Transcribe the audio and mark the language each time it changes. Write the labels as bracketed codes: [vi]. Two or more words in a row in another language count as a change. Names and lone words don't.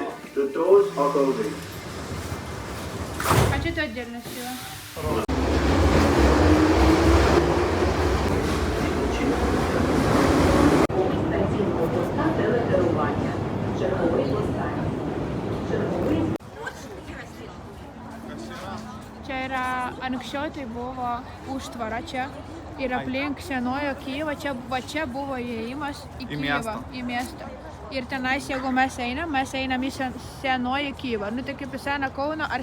[en] The doors are closing. [ru] А что ты отдельно села? [uk] Стаційного поста телекерування. Черговий останній. Черговий. [lt] Čia yra anksčiau tai buvo užtvara čia ir aplink senojo Kijevo, čia buvo įėjimas į Kijevą, į miestą. Ir tenais, jeigu mes einam į senojį Kijevą, nu tai kaip į seną Kauną ar